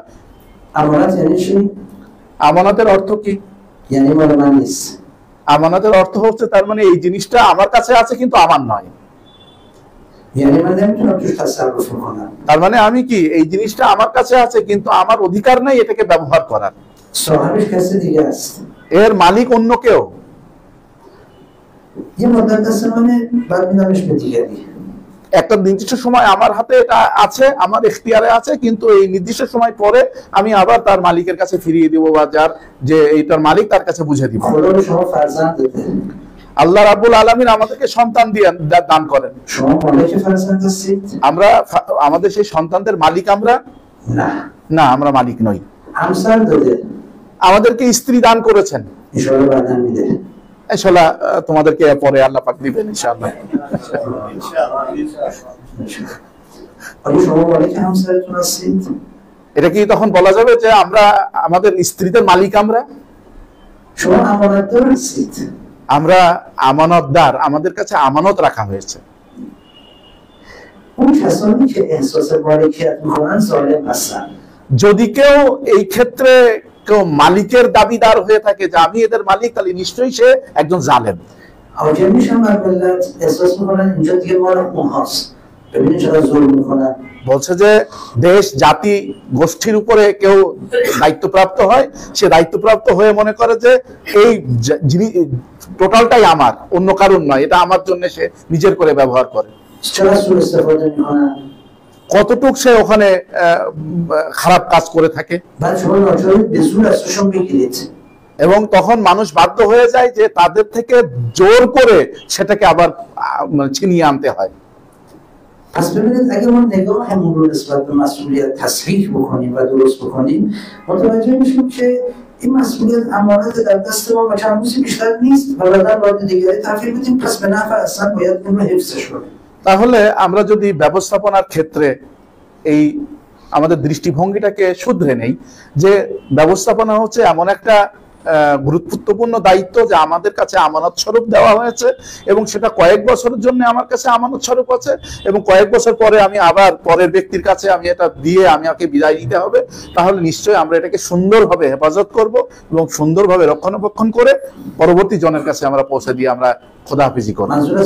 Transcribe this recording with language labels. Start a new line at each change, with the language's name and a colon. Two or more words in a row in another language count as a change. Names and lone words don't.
Persian: امانت یعنی چی؟
Bangla: আমানতের অর্থ কি?
Persian: یعنی مال من نیست.
Bangla: আমানতের অর্থ হচ্ছে তার মানে এই জিনিসটা আমার কাছে আছে কিন্তু আমার নয়।
Persian: یعنی من نمیتونم توش تصرف کنم.
Bangla: তার মানে আমি কি, এই জিনিসটা আমার কাছে আছে কিন্তু আমার অধিকার নাই এটাকে ব্যবহার করার।
Persian: صاحبش کسی دیگه است.
Bangla: এর মালিক অন্য কেউ।
Persian: یه مدت دست منه، بعد میدمش به دیگری.
Bangla: একটা নির্দিষ্ট সময় আমার হাতে এটা আছে, আমার এখতিয়ারে আছে, কিন্তু এই নির্দিষ্ট সময় পরে আমি আবার তার মালিকের কাছে ফিরিয়ে দিব বা যার যে এইটার মালিক তার কাছে বুঝে দিব।
Persian: خدا به شما فرزند داده.
Arabic: الله رب العالمين
Bangla: আমাদেরকে সন্তান দিয়ে দান করেন।
Persian: شما مالک فرزند هستید؟
Bangla: আমরা আমাদের সেই সন্তানদের মালিক আমরা
Persian: نه.
Bangla: না, আমরা মালিক নই।
Persian: همسر داده.
Bangla: আমাদেরকে স্ত্রী দান করেছেন,
Arabic: ان شاء الله
Persian: بعدا میده.
Bangla: ইনশাআল্লাহ তোমাদেরকে পরে আল্লাহ পাক দিবেন ইনশাআল্লাহ।
Persian: آیا شما مالک همسرتون هستید؟
Bangla: এটা কি তখন বলা যাবে যে আমরা আমাদের স্ত্রীদের মালিক? আমরা
Persian: شما امانتدار هستید.
Bangla: আমরা আমানতদার, আমাদের কাছে আমানত রাখা হয়েছে।
Persian: اون کسانی که احساس مالکیت میکنن ظالم هستن.
Bangla: যদি কেউ এই ক্ষেত্রে কেউ মালিকের দাবিদার হয়ে থাকে যে আমি এদের মালিক, তাহলে নিশ্চয়ই সে একজন জালেম।
Persian: حاکم میشن بر ملت، احساس میکنن اینجا دیگه مال اونهاست. ببینید چقدر ظلم میکنن.
Bangla: বলছে যে দেশ জাতি গোষ্ঠীর উপরে কেউ দায়িত্বপ্রাপ্ত হয়, সে দায়িত্বপ্রাপ্ত হয়ে মনে করে যে এই টোটালটাই আমার, অন্য কারণ নয়, এটা আমার জন্য সে নিজের করে ব্যবহার করে।
Persian: چقدر سوء استفاده میکنن.
Bangla: কতটুক সে ওখানে খারাপ কাজ করে থাকে।
Persian: بعد شما ناچارید به زور از توشون بگیرید.
Bangla: এবং তখন মানুষ বাধ্য হয়ে যায় যে তাদের থেকে জোর করে সেটাকে আবার ছিনিয়ে আনতে হয়।
Persian: پس ببینید اگه ما نگاهمون رو نسبت به مسئولیت تصحیح بکنیم و درست بکنیم، متوجه میشیم که این مسئولیت امانت در دست ما و چند روزی بیشتر نیست و بعدا باید دیگری تحویل بدیم، پس به نفع اصلا باید اون رو حفظش کنیم.
Bangla: তাহলে আমরা যদি ব্যবস্থাপনার ক্ষেত্রে এই আমাদের দৃষ্টিভঙ্গিটাকে শুধরে নেই যে ব্যবস্থাপনা হচ্ছে এমন একটা গুরুত্বপূর্ণ দায়িত্ব যে আমাদের কাছে আমানত স্বরূপ দেওয়া হয়েছে এবং সেটা কয়েক বছরের জন্য আমার কাছে আমানত স্বরূপ আছে এবং কয়েক বছর পরে আমি আবার পরের ব্যক্তির কাছে আমি এটা দিয়ে আমাকে বিদায় নিতে হবে, তাহলে নিশ্চয়ই আমরা এটাকে সুন্দরভাবে হেফাজত করব এবং সুন্দরভাবে রক্ষণাবেক্ষণ করে পরবর্তী জনের কাছে আমরা পৌঁছে দিয়ে আমরা খোদাহাফিজি করব।